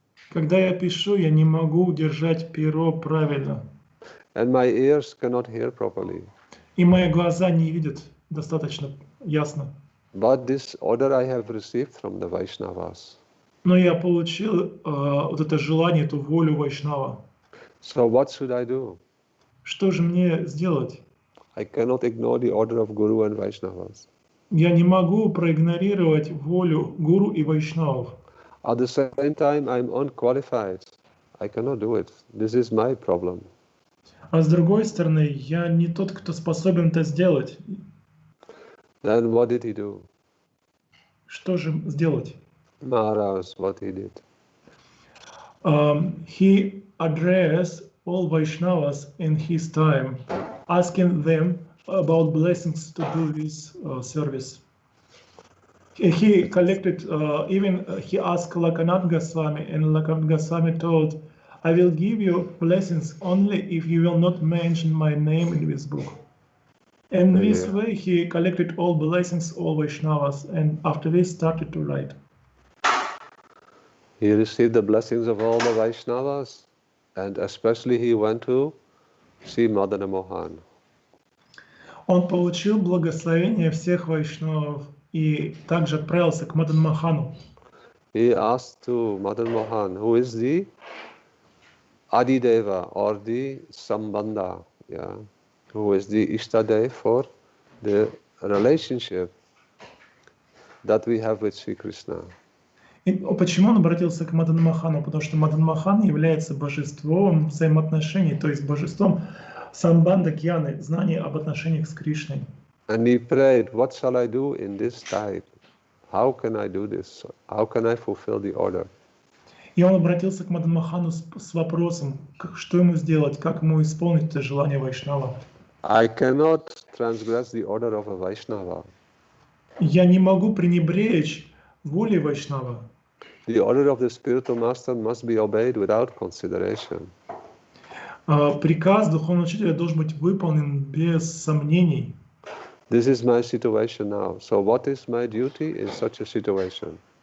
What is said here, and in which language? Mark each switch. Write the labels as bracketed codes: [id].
[ru] Когда я пишу, я не могу удержать перо правильно. [en] And my ears cannot hear properly. [ru] И мои глаза не видят достаточно ясно. [en] But this order I have received from the Vaishnavas. [ru] Но я получил вот это желание, эту волю Вайшнава. [en] So what should I do? [ru] Что же мне сделать? [en] I cannot ignore the order of Guru and Vaishnavas. [ru] Я не могу проигнорировать волю Гуру и Вайшнавов. [en] At the same time, I'm unqualified. I cannot do it. This is my problem. [ru] А с другой стороны, я не тот, кто способен это сделать. [en] Then what did he do? [ru] Что же сделать? [en] Maharaj, what he did? He addressed all Vaishnavas in his time, asking them about blessings to do this service. He collected, he asked Lakanath Goswami, and Lakanath Goswami told, I will give you blessings only if you will not mention my name in this book. And this way he collected all blessings, all Vaishnavas, and after this started to write. He received the blessings of all the Vaishnavas, and especially he went to see Madana Mohan. [ru] Он получил благословение всех Вайшнавов и также отправился к Мадан Мохану. [en] He asked to Madan Mohan, who is the Adideva or the Sambandha, who is the Ishtadev for the relationship that we have with Sri Krishna. [ru] И почему он обратился к Мадан Мохану? Потому что Мадан Мохан является божеством взаимоотношений, то есть божеством самбанда гьяны, знания об отношениях с Кришной. [en] And he prayed, what shall I do in this time? How can I do this? How can I fulfill the order? [ru] И он обратился к Мадан Мохану с вопросом, что ему сделать, как ему исполнить это желание Вайшнава. [en] I cannot transgress the order of a Vaishnava. [ru] Я не могу пренебречь волей Вайшнава. [en] The order of the spiritual master must be obeyed without consideration. [ru] Приказ духовного учителя должен быть выполнен без сомнений. [en] This is my situation now. So what is my duty in such a situation?